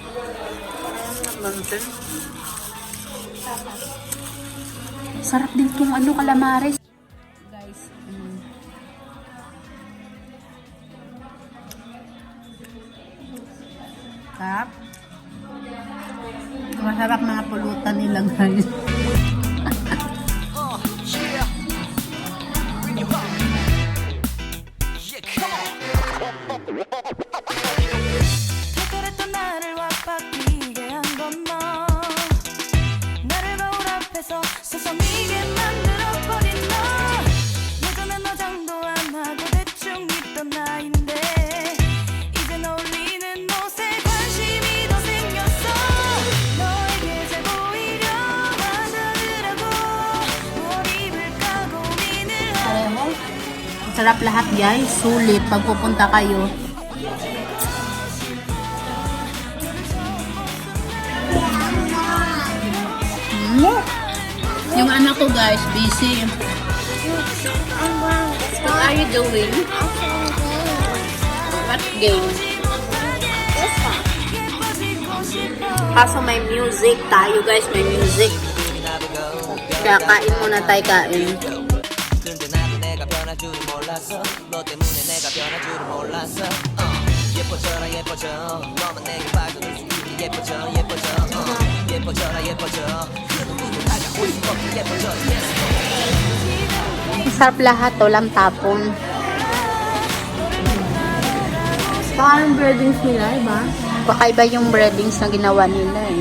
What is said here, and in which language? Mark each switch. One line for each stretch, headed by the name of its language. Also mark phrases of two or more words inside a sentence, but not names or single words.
Filipino: Sarap din itong ano, calamares. Guys, sarap. Masarap mga pulutan nila guys.
Korean: 그랬던 나를 와빠지게 한 건 너. 나를 거울 앞에서 서성이게 만들어버린 너. 예전엔 화장도 안 하고 대충 입던 나인데 이젠 어울리는 옷에 관심이 더 생겼어. 너에게 잘 보이려 하더라고. 뭘 입을까 고민을 하고.
Filipino: Sarap lahat guys. Sulit pag pupunta kayo. Yung anak ko guys, busy.
English: What are you doing? What game?
Filipino: Kaso may music tayo guys, may music. Kaya kain muna tayo, kain.
Korean: 근데 나도 내가 변할 줄은 몰랐어 너 때문에 내가 변할 줄은 몰랐어 예뻐져라 예뻐져 너만 내게 빠져들 수 있게 예뻐져 예뻐져 예뻐져라 예뻐져 그 누구도 다가오고 싶어 예뻐져 yes.
Filipino: Sarap lahat, walang tapon. Parang breadings nila, iba? Kakaiba yung breadings na ginawa nila eh.